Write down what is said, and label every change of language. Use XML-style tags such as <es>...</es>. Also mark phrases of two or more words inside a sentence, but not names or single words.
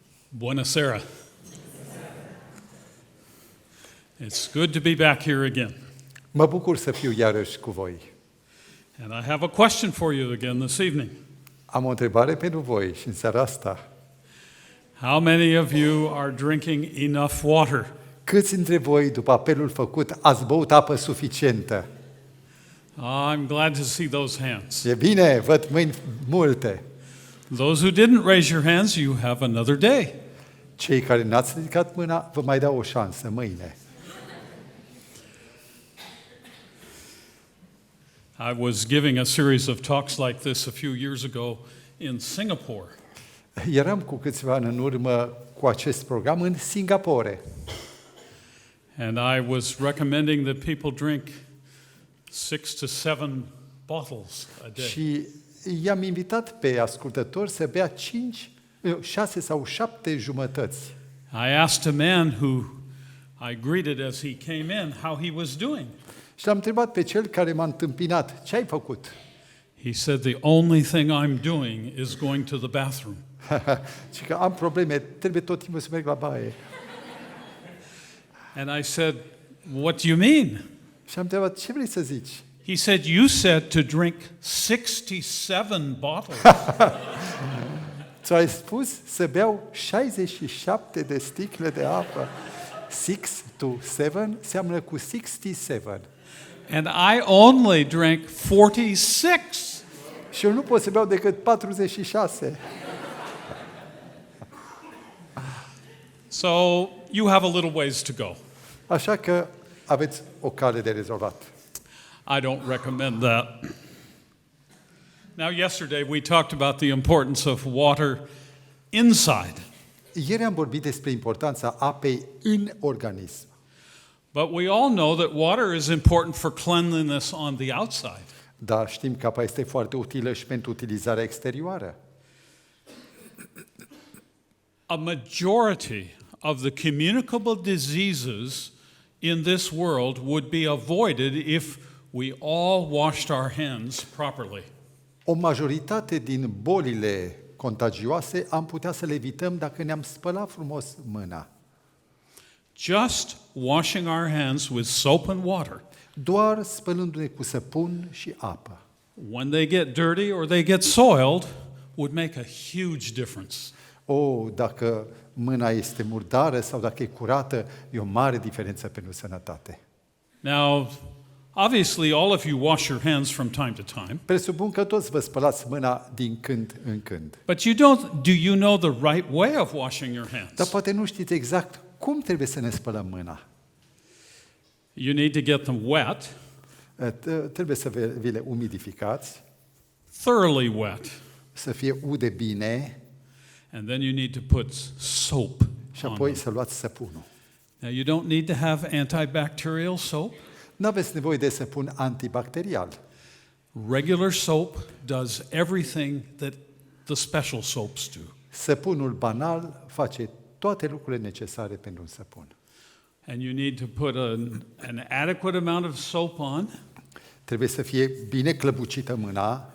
<en>Buonasera. It's good to be back here again.</en> <ro>Mă bucur să fiu iarăși cu voi.</ro> <en>And I have a question for you again this evening.</en> <ro>Am o întrebare pentru voi și în seara asta.</ro> <en>How many of you are drinking enough water?</en> <ro>Câți dintre voi, după apelul făcut, ați băut apă suficientă?</ro> <en>I'm glad to see those hands.</en> <ro>E bine, văd mâini multe.</ro> <en>Those who didn't raise your hands, you have another day.</en> <ro>Cei care n-ați ridicat mâna, vă mai dau o șansă mâine.</ro> <en>I was giving a series of talks like this a few years ago in Singapore.</en> <ro>Eram cu câțiva ani în urmă cu acest program în Singapore.</ro> <en>And I was recommending that people drink 6 to 7 bottles a day.</en> <ro>Și i-am invitat pe ascultători să bea 6 sau 7 jumătăți.</ro> <en>I asked a man who I greeted as he came in how he was doing.</en> <ro>Și l-am întrebat pe cel care m-a întâmpinat, ce ai făcut?</ro> <en>He said, the only thing I'm doing is going to the bathroom.</en> <ro>Și că am probleme, trebuie tot timpul să merg la baie.</ro> <en>And I said, what do you mean?</en> <ro>Și am întrebat, ce vrei să zici?</ro> <en>He said, you said to drink 67 bottles.</en> <ro>Ți-ai spus să beau 67 de sticle de apă. 6 to 7 seamănă cu 67.</ro> <en>And I only drank 46.</en> <ro>Și eu nu pot să beau decât 46.</ro> <en>So you have a little ways to go.</en> <ro>Așa că aveți o cale de rezolvat.</ro> <en>I don't recommend that. Now, yesterday we talked about the importance of water inside.</en> <ro>Ieri am vorbit despre importanța apei în organism.</ro> <en>But we all know that water is important for cleanliness on the outside.</en> <ro>Dar știm că apa este foarte utilă și pentru utilizarea exterioară.</ro> <en>A majority of the communicable diseases in this world would be avoided if we all washed our hands properly.</en> <ro>O majoritate din bolile contagioase am putea să le evităm dacă ne-am spălat frumos mâna.</ro> <en>Just washing our hands with soap and water.</en> <ro>Doar spălându-ne cu săpun și apă.</ro> <en>When they get dirty or they get soiled, would make a huge difference.</en> <ro>Dacă mâna este murdară sau dacă e curată, e o mare diferență pentru sănătate.</ro> <en>Now, obviously, all of you wash your hands from time to time.</en> <ro>Presupun că toți vă spălați mâna din când în când.</ro> <en>But do you know the right way of washing your hands?</en> <ro>Dar poate nu știți exact cum trebuie să ne spălăm mâna.</ro> <en>You need to get them wet.</en> <ro>Trebuie să vi le umidificați.</ro> <en>Thoroughly wet.</en> <ro>Să fie ude bine.</ro> <en>And then you need to put soap</en> <ro>Și</ro> <en>on</en> <ro>apoi</ro> <en>them.</en> <ro>să luați săpunul.</ro> <en>Now, you don't need to have antibacterial soap.</en> <ro>Nu aveți nevoie de săpun antibacterial.</ro> <en>Regular soap does everything that the special soaps do.</en> <ro>Săpunul banal face toate lucrurile necesare pentru un săpun.</ro> <en>And you need to put an adequate amount of soap on.</en> <ro>Trebuie să fie bine clăbucită mâna.</ro>